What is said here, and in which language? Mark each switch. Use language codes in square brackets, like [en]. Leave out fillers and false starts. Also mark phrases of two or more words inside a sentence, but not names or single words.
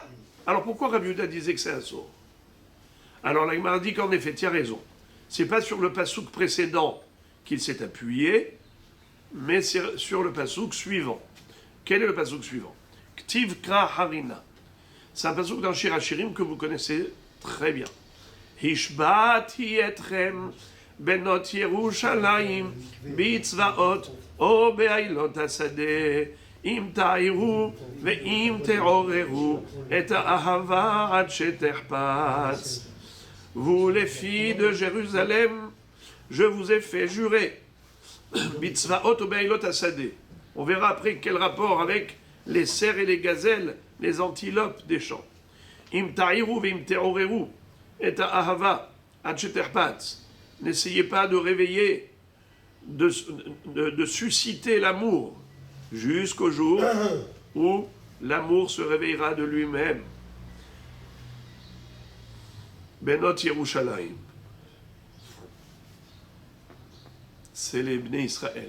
[fr] Alors pourquoi Rabbi Yehuda disait que c'est un sourd? Alors la Gemara dit qu'en effet, tu as raison. C'est pas sur le pasouk précédent qu'il s'est appuyé, mais c'est sur le pasouk suivant. Quel est le pasouk suivant? [he] כתיב קרא הרינה. [fr] C'est un pasouk dans Shir HaShirim que vous connaissez très bien. [he] השבעתי אתכם בנות ירושלים בצבאות או באילות השדה אם תעירו ואם תעוררו את האהבה עד שתחפץ. [fr] Vous les filles de Jérusalem, je vous ai fait jurer. [he] בצבאות או באילות השדה. [fr] On verra après quel rapport avec les cerfs et les gazelles, les antilopes des champs. [he] אם תעירו ואם תעוררו את אהבה עד שתחפץ. [fr] N'essayez pas de réveiller, de susciter l'amour jusqu'au jour où l'amour se réveillera de lui-même. [he] בנות ירושלים. [fr] C'est les [he] בני ישראל.